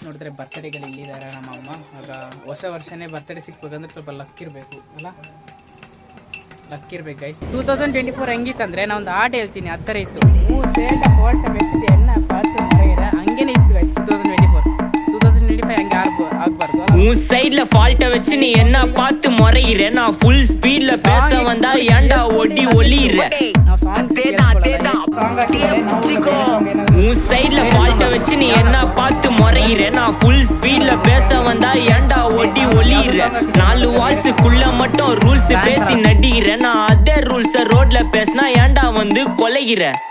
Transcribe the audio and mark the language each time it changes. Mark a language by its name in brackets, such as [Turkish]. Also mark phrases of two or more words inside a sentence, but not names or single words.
[Kannada] ನೋಡಿದ್ರೆ ಬರ್ತಡೇಗಳು ಇಲ್ಲಿದ್ದಾರೆ ನಮ್ಮ ಅಮ್ಮ. ಆಗ ಹೊಸ ವರ್ಷನೇ ಬರ್ತಡೇ ಸಿಕ್ಬೇಕಂದ್ರೆ ಸ್ವಲ್ಪ ಲಕ್ ಇರಬೇಕು ಅಲ್ಲ, ಲಕ್ ಇರ್ಬೇಕು ಗೈಸ್. 2024 ಹೆಂಗಿತ್ತಂದ್ರೆ ನಾ ಒಂದು ಆಟ ಹೇಳ್ತೀನಿ, ಆ ಥರ ಇತ್ತು. ಹಂಗೇನೆ ಇತ್ತು ಗೈಸ್. 2025 ಹಂಗೆ ಆಗ್ಬಾರ್ದು. [Tamil] உன் சைடுல ஃபால்ட்ட வச்சு நீ என்ன பார்த்து முறையிற, நான் [English] full speed-la [Tamil] பேச வந்தா ஏன்டா ஒடி ஒளியிற. [Kannada] ನಾವು ಸಾಂಗ್ [Tamil] உன் சைடுல ஃபால்ட்ட வச்சு நீ என்ன பார்த்து முறையிற, நான் [English] full speed-la [Tamil] பேச வந்தா ஏன்டா ஒடி ஒளியிற. 4 வால்ஸுக்குள்ள மட்டும் ரூல்ஸ் பேசி நடிகிற, நான் அதே ரூல்ஸ ரோட்ல பேசினா ஏன்டா வந்து கொலைகிற.